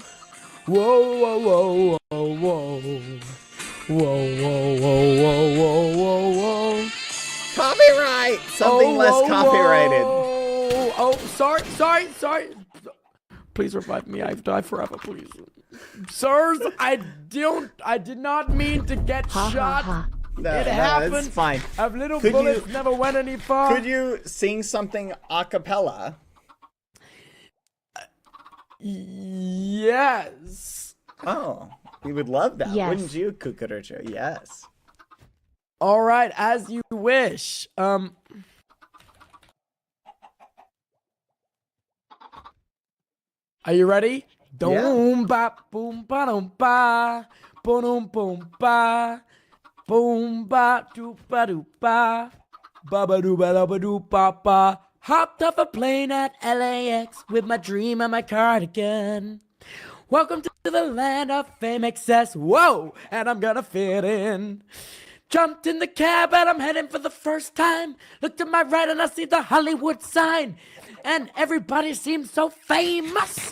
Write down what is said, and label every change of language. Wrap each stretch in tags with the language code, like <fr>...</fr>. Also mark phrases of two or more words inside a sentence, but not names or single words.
<en>Whoa, whoa, whoa, whoa, whoa. Whoa, whoa, whoa, whoa, whoa, whoa, whoa. Copyright. Something less copyrighted. Oh, sorry. Please revive me. I've died forever, please. Sirs, I did not mean to get Ha ha shot. ha. No, It no, happened. it's fine. Of little Could bullets you- never went any far. Could you sing something a cappella? Yes. Oh, we would love that, Yes. wouldn't you, Cucaracho? Yes. All right, as you wish. Are you ready? Yeah. Boom ba boom ba dum ba boom boom ba boom ba doo ba ba doo ba ba. Hopped off a plane at LAX with my dream and my cardigan. Welcome to the land of fame excess. Whoa, and I'm gonna fit in. Jumped in the cab and I'm heading for the first time. Looked to my right and I see the Hollywood sign. And everybody seems so famous.</en>